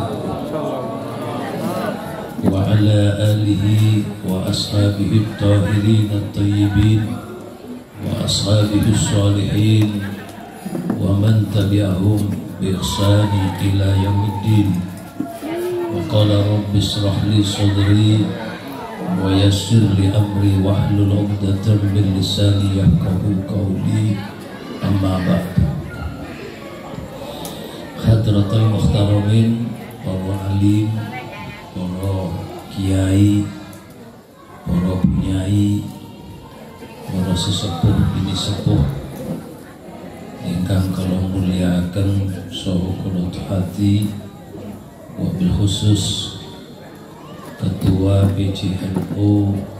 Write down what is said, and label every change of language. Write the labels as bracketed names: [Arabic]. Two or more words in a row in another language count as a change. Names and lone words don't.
[Arabic] وعلى آله وأصحابه الطاهرين الطيبين وأصحابه الصالحين ومن تبعهم بإحسان إلى يوم الدين. وقال رب اشرح لي صدري ويسر لي أمري واحلل عقدة من لساني يفقهوا قولي. أما بعد. حضرة المحترمين, [Javanese] para alim, para kiai, para bunyai, para sesepuh bini sepuh ingkang kula mulyakaken saha kula hati, [Arabic] وبالخصوص [Javanese] Ketua PCNU